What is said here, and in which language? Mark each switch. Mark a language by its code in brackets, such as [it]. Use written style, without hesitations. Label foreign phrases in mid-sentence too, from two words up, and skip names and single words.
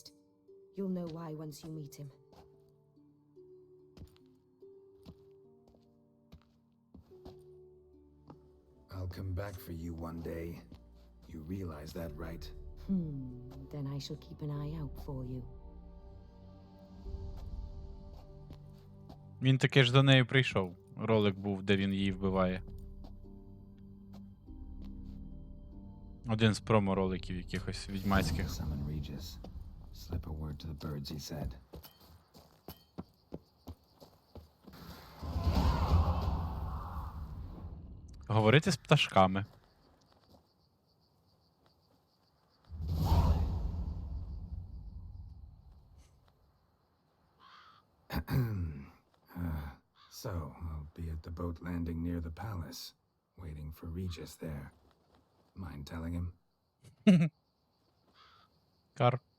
[en] You'll know why once you meet him. I'll come back for you one day. You realize that, right? Then I shall keep an eye out for you. [uk] Він таки ж до неї прийшов. Ролик був, де він її вбиває. Один з промо-роликів якихось відьмацьких. [en] Summon Regis. Slip a word to the birds, he said. [uk] Говорити з пташками. [en] So, I'll be at the boat landing near the palace, waiting for Regis there. Mind telling him? Кар.